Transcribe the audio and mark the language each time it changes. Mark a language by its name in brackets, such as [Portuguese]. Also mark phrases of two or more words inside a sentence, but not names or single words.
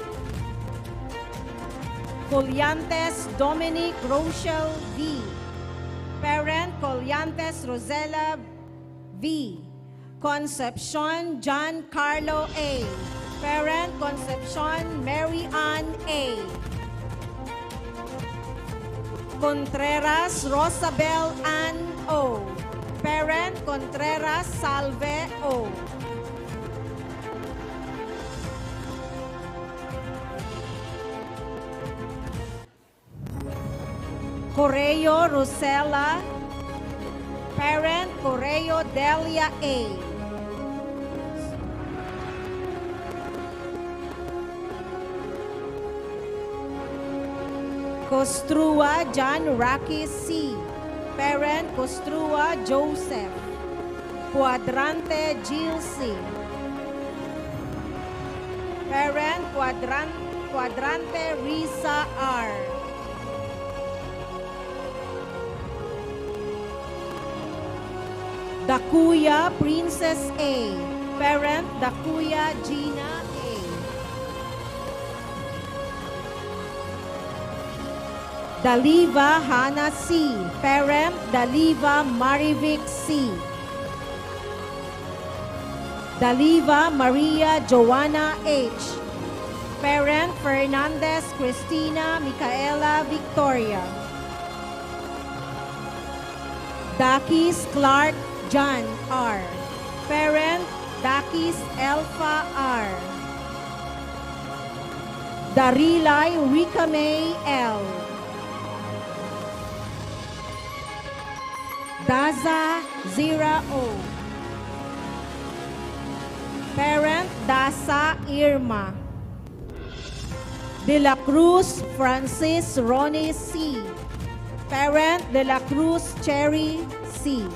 [English] Colyantes Dominic Rochelle V. Parent, Colyantes Rosella V. Concepcion John Carlo A. Parent, Concepcion Mary Ann A. Contreras Rosabel Ann O. Parent, Contreras Salve O. Correo Rosella. Parent, Correo Delia A. Costrua John Rocky C. Parent, Costrua Joseph. Cuadrante Jill C. Parent, Cuadrante Risa R. Dakuya Princess A. Parent, Dakuya Gina A. Daliva Hannah C. Parent, Daliva Marivic C. Daliva Maria Joanna H. Parent, Fernandez Cristina Micaela Victoria. Dakis Clark John R. Parent, Dakis Alpha R. Darilay Rika May L. Daza Zira O. Parent, Dasa Irma. De la Cruz Francis Ronnie C. Parent, De la Cruz Cherry C.